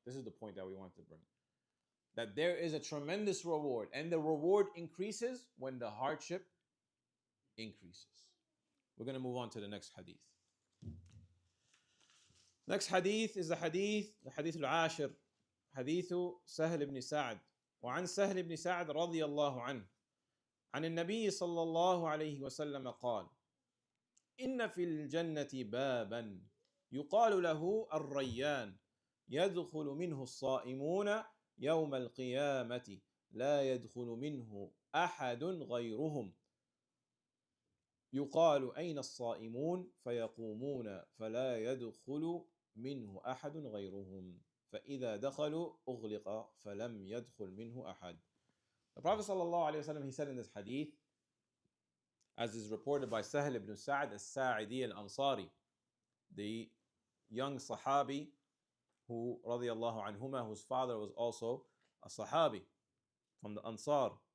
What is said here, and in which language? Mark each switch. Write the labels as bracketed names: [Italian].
[English] This is the point that we want to bring. That there is a tremendous reward, and the reward increases when the hardship increases. We're going to move on to the next hadith. Next hadith is the hadith al-ashir, [Arabic] حديث سهل بن سعد. وعن سهل بن سعد رضي الله عنه عن النبي صلى الله عليه وسلم قال: إن في الجنة بابا يقال له الريان يدخل منه الصائمون يوم القيامة لا يدخل منه أحد غيرهم يقال أين الصائمون فيقومون فلا يدخل منه أحد غيرهم فإذا دخلوا أغلق فلم يدخل منه أحد. [English] The Prophet ﷺ, he said in this hadith, as is reported by Sahl ibn Sa'd al-Sa'idi al-Ansari, the young Sahabi who, radiyallahu anhuma, whose father was also a Sahabi from the Ansar.